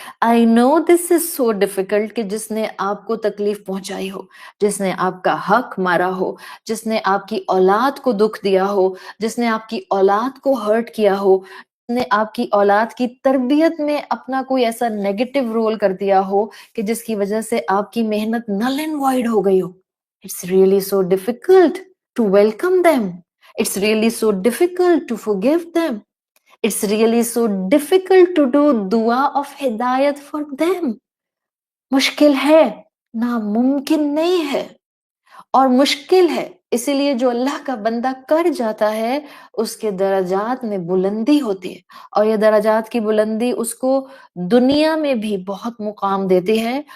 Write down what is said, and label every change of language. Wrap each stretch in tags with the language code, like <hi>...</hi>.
<en>I know this is so difficult</en> <ur>کہ جس نے آپ کو تکلیف پہنچائی ہو، جس نے آپ کا حق مارا ہو، جس نے آپ کی اولاد کو دکھ دیا ہو، جس نے آپ کی اولاد کو ہرٹ کیا ہو، جس نے آپ کی اولاد کی تربیت میں اپنا کوئی ایسا نیگیٹو رول کر دیا ہو کہ جس کی وجہ سے آپ کی محنت</ur> <en>null and void</en> <ur>ہو گئی ہو.</ur> <en>It's really so difficult to welcome them. It's really so difficult to forgive them. It's really so difficult to do dua of hidayat for them.</en> <ur>مشکل ہے، ناممکن نہیں ہے، اور مشکل ہے. اسی لیے جو اللہ کا بندہ کر جاتا ہے اس کے درجات میں بلندی ہوتی ہے، اور یہ درجات کی بلندی اس کو دنیا میں بھی بہت مقام دیتی ہے.</ur>